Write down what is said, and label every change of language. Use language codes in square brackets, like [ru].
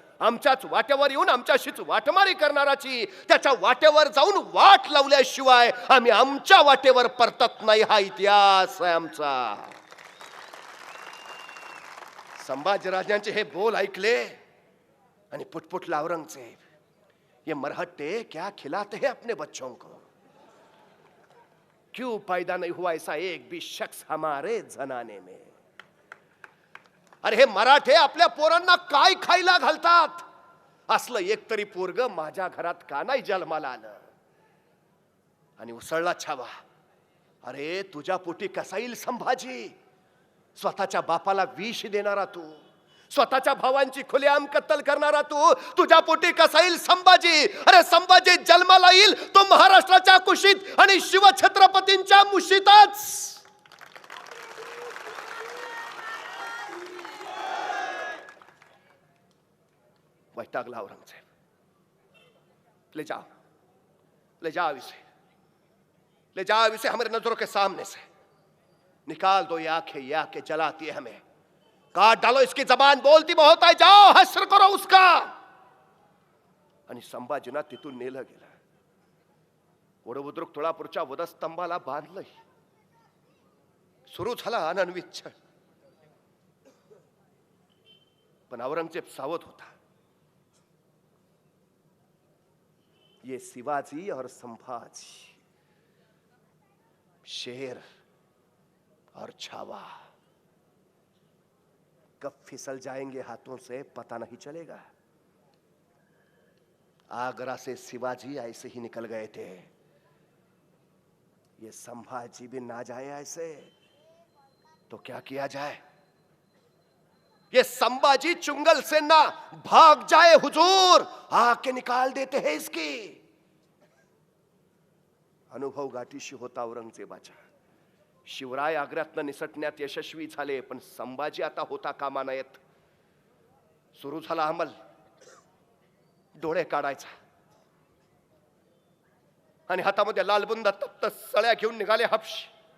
[mr] आमच्याच वाट्यावर येऊन आमच्याशीच वाटमारी करणाराची त्याच्या वाट्यावर जाऊन वाट लावल्याशिवाय आम्ही आमच्या वाटेवर परतत नाही. हा इतिहास आहे आमचा. संभाजीराजांचे हे बोल ऐकले आणि पुटपुटला औरंगजेब. [hi] ये मरहट्टे क्या खिलाते हैं अपने बच्चों को. क्यों पैदा नहीं हुआ ऐसा एक भी शख्स हमारे जनाने में. [mr] अरे हे मराठे आपल्या पोरांना काय खायला घालतात. असलं एक तरी पोरग माझ्या घरात का नाही जन्माला आलं. आणि उसळला छावा. अरे तुझ्या पोटी कसा येईल संभाजी. स्वतःच्या बापाला विष देणारा तू, स्वतःच्या भावांची खुलेआम कत्तल करणारा तू, तुझ्या पोटी कसा येईल संभाजी. अरे संभाजी जन्माला येईल तो महाराष्ट्राच्या कुशीत आणि शिवछत्रपतींच्या मुशीतच. वैतागला औरंगजेब. [hi] ले जाओ इसे हमारे नजरों के सामने से. निकाल दो ये आंखें जलाती है हमें. काट डालो इसकी जबान बोलती बहुत है. जाओ हश्र करो उसका. [mr] आणि संभाजीना तिथून नेलं गेलं. वडबुद्रुक तुळापूरच्या वधस्तंभाला बांधलंय. सुरू झाला अनन्वित छळ. पण औरंगजेब सावध होता. [hi] ये शिवाजी और संभाजी, शेर और छावा कब फिसल जाएंगे हाथों से पता नहीं चलेगा. आगरा से शिवाजी ऐसे ही निकल गए थे. ये संभाजी भी ना जाए ऐसे तो क्या किया जाए. ये संभाजी चुंगल से ना भाग जाए हुजूर, आके निकाल देते हैं इसकी. [mr] अनुभव गाठीशी होता औरंगजेबाच्या. शिवराय आग्र्यातनं निसटण्यात यशस्वी झाले, पण संभाजी आता होता कामा नयेत. सुरू झाला अंमल. डोळे काढायचा आणि हातामध्ये लालबुंद तप्त सळ्या घेऊन निघाले हापशी.